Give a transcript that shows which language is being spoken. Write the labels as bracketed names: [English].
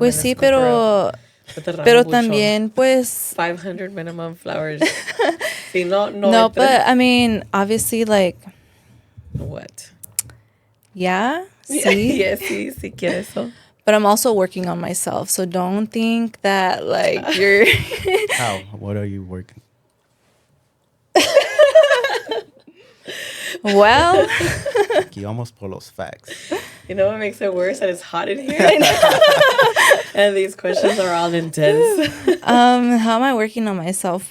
[Spanish] pues sí, pero también, pues... [English] 500 minimum flowers. [Spanish] Sí, no, [English] but I mean, obviously, like... What? Yeah? See? Yes, [Spanish] sí quiero eso. [English] But I'm also working on myself, so don't think that, like, you're... How? What are you working? Well... [Spanish] Aquí vamos por los facts. [English] You know what makes it worse? That it's hot in here. And these questions are all intense. How am I working on myself?